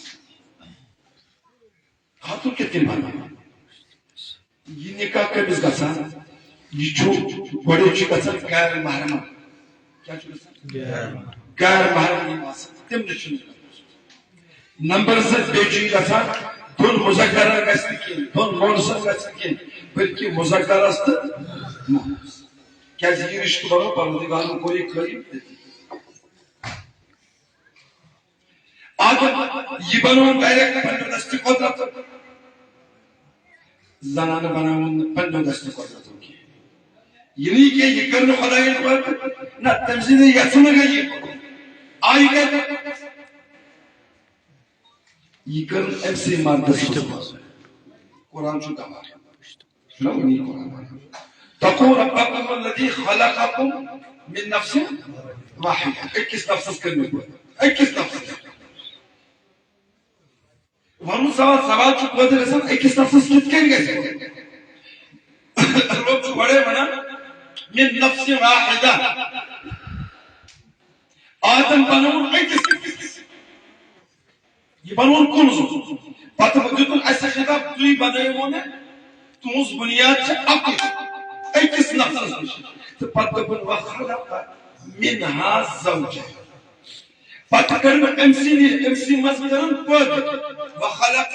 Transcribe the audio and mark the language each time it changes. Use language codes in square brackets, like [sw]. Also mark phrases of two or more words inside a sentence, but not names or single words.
[ks] خاتون کِتھ کٔنۍ بناوان یہ نکاح کٔمِس گژھان یہ چھُ گۄڈے چھُ گژھان غیر محرم کیٛاہ چھُ گژھان غیر محرم یِم آسان تِم نہٕ چھُ نمبر زٕ بیٚیہِ چھُ یہِ گژھان دۄن مُذکرن گژھِ نہٕ کینٛہہ دۄن مونسن گژھِ نہٕ کینٛہہ بلکہِ مُذکرس تہٕ مونس کیٛازِ یہِ رشتہٕ بنوو پروردگارن کوٚر یہِ قٲیِم تٔتی آدم یہ بنوون ڈائریکٹ پننہِ دستہِ قدرت زنانہٕ بناوُن پننہِ دستہِ قدرتو کینٛہہ [ur] یہ نہیں کہ [ks] یہ کرنہٕ خۄدایَن پتہٕ نہ تٔمۍ سٕنٛدِ یژھنہٕ گٔے یہِ آیہِ کتہِ یہ کٔر أمۍ سٕے مردس قرآن چھُ گواہ چھُنہ وٕنی قرآن [ar] تقوا ربکم الذی خلقکم من نفس واحدہ [ks] أکِس نفسس کٔرمٕژ أکِس نفسس ونُن سوال چھُ پٲدٕ گژھان أکِس نفسس کِتھ کٔنۍ گژھِ رب چھُ گۄڈے ونان [ar] من نفس واحدہ [ks] آدم بنوون أکِس یہ بنوون کُنزٕ پتہٕ دیُتُن اَسہِ خطاب تُہۍ بنٲیِو مےٚ تُہنٛز بُنیاد چھِ أکِس نفسس نِش تہٕ پتہٕ دوٚپُن [ar] وخلق منہا زوجہا [ks] پتہٕ کٔر مےٚ أمسٕے منٛز کٔرٕن پٲدٕ وخلق